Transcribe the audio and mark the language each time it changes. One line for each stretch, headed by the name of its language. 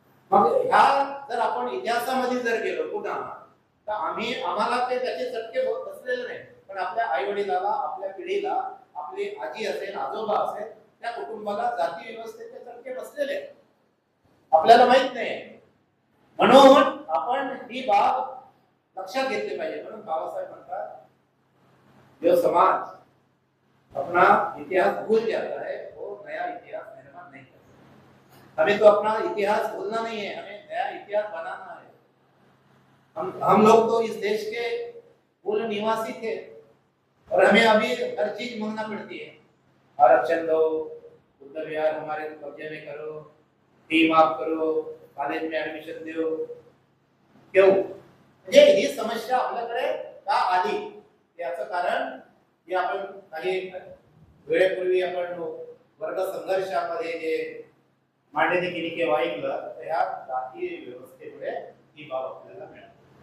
Marathi: मग ह्या जर आपण इतिहासामध्ये जर गेलो पुन्हा तर आम्हाला ते त्याचे चटके बसलेले नाही, पण आपल्या आई वडिलाला, आपल्या पिढीला, आपली आजी असेल, आजोबा असेल, त्या कुटुंबाला जाती व्यवस्थेचे चटके बसलेले आपल्याला माहित नाही. म्हणून आपण ही बाब लक्षात घेतली पाहिजे. म्हणून बाबासाहेब म्हणतात
Hindi: जो समाज अपना इतिहास भूल जाता है वो नया इतिहास निर्माण नहीं करता. हमें तो अपना इतिहास भूलना नहीं है, हमें नया इतिहास बनाना है. हम लोग तो इस देश के मूल निवासी थे और हमें अभी हर चीज मांगना पड़ती है. आरक्षण दो, बुद्ध विहार हमारे कब्जे में करो, फी माफ करो, कॉलेज में एडमिशन दो. क्यों?
Marathi: म्हणजे ही समस्या आपल्याकडे का आली याचं कारण हे आपण काही वेळेपूर्वी आपण वर्ग संघर्षामध्ये जे मांडणी केली किंवा ऐकलं, तर ह्या जाती व्यवस्थेमुळे ही बाब आपल्याला मिळाली.